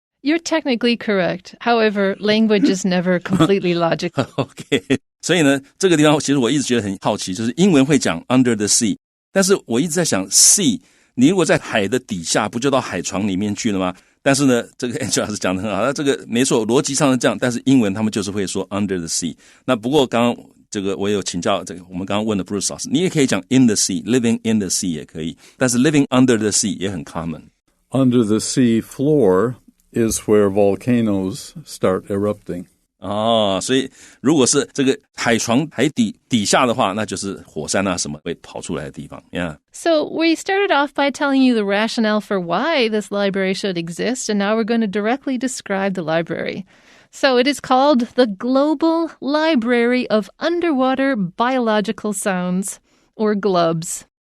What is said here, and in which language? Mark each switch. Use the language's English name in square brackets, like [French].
[English] You're technically correct. However, language is never completely logical. Okay. [Chinese] 所以呢，这个地方其实我一直觉得很好奇，就是英文会讲 [English] under the sea， [Chinese] 但是我一直在想 sea， 你如果在海的底下，不就到海床里面去了吗？但是呢，这个 Angela 老师讲得很好，这个没错，逻辑上是这样，但是英文他们就是会说 [English] under the sea。 [Chinese] 那不过刚刚这个我也有请教这个我们刚刚问的 Bruce 老师，你也可以讲 [English] in the sea， living in the sea [Chinese] 也可以，但是 [English] living under the sea [Chinese] 也很 common。 [English] Under the sea floor is where volcanoes start erupting. [Chinese] 所以如果是这个海床海底下的话，那就是火山啊什么会跑出来的地方。 [English] Yeah. So we started off by telling you the rationale for why this library should exist, and now we're going to directly describe the library. So it is called the Global Library of Underwater Biological Sounds, or GLUBS.